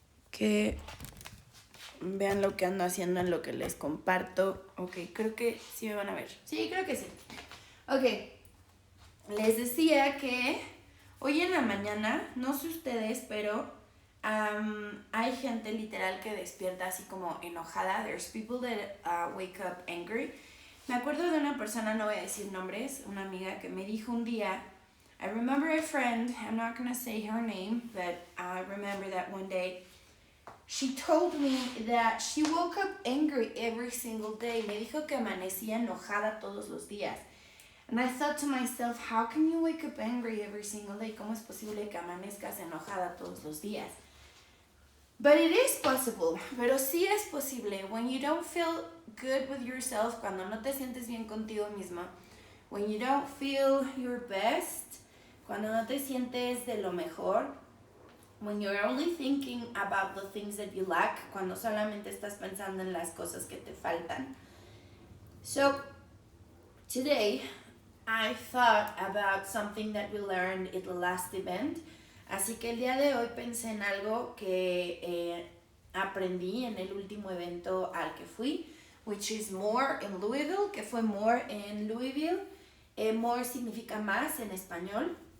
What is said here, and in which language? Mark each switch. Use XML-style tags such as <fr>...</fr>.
<es>Que vean lo que ando haciendo en lo que les comparto. Ok, creo que sí me van a ver. Sí, creo que sí. Ok, les decía que hoy en la mañana, no sé ustedes, pero hay gente literal que despierta así como enojada.</es> <en>There's people that wake up angry.</en> <es>Me acuerdo de una persona, no voy a decir nombres, una amiga que me dijo un día,</es> <en>I remember a friend, I'm not going to say her name, but I remember that one day, she told me that she woke up angry every single day.</en> <es>Me dijo que amanecía enojada todos los días.</es> <en>And I thought to myself, how can you wake up angry every single day?</en> <es>¿Cómo es posible que amanezcas enojada todos los días?</es> <en>But it is possible,</en> <es>pero sí es posible.</es> <en>When you don't feel good with yourself,</en> <es>cuando no te sientes bien contigo misma,</es> <en>when you don't feel your best,</en> <es>cuando no te sientes de lo mejor,</es> <en>when you're only thinking about the things that you lack,</en> <es>cuando solamente estás pensando en las cosas que te faltan.</es> <en>So, today, I thought about something that we learned at the last event.</en> <es>Así que el día de hoy pensé en algo que aprendí en el último evento al que fui,</es> <en>which is more in Louisville,</en> <es>que fue more en Louisville. More significa más en español.</es>